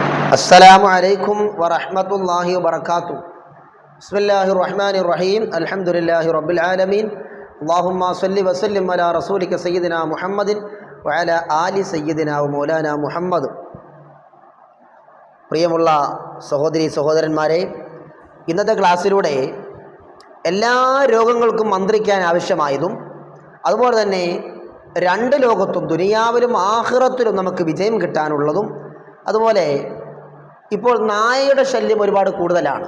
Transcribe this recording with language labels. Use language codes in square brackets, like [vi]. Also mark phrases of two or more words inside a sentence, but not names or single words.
[ar] السلام عليكم ورحمة الله وبركاته. بسم الله الرحمن الرحيم. الحمد لله رب العالمين. اللهم صل وسلم على رسولك سيدنا محمد وعلى آل سيدنا ومولانا محمد. [ml] പ്രിയമുള്ള സഹോദരി സഹോദരന്മാരെ, ഇന്നത്തെ ക്ലാസ്സിലൂടെ എല്ലാ രോഗങ്ങൾക്കും മന്ത്രിക്കാൻ ആവശ്യമായതും അതുപോലെ തന്നെ രണ്ട് ലോകത്തും ദുനിയാവിലും ആഖിറത്തിലും നമുക്ക് വിജയം കിട്ടാനുള്ളതും, അതുപോലെ ഇപ്പോൾ നായയുടെ ശല്യം ഒരുപാട് കൂടുതലാണ്.